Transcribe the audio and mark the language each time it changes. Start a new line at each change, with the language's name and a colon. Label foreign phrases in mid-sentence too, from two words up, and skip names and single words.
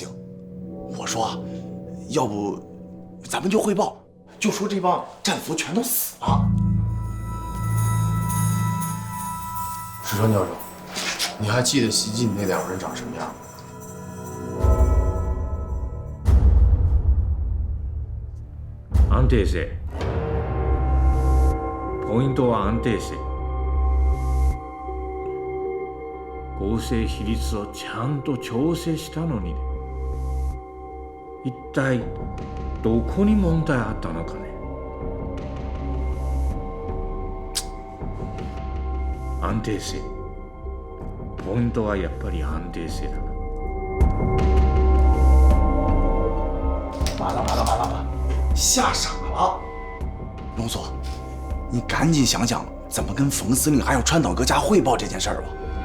Chinese: 我说，要不咱们就汇报，就说这帮战俘全都死了。石川教授，你还记得袭击你那两个人长什么样吗？
Japanese: 安定性。ポイントは安定性。合成比率をちゃんと調整したのに、一体どこに問題あったのかね。安定性。ポイントはやっぱり安定性だな。
Chinese: 完了，吓傻了！龙佐，你赶紧想想怎么跟冯司令还有川岛阁家汇报这件事儿吧。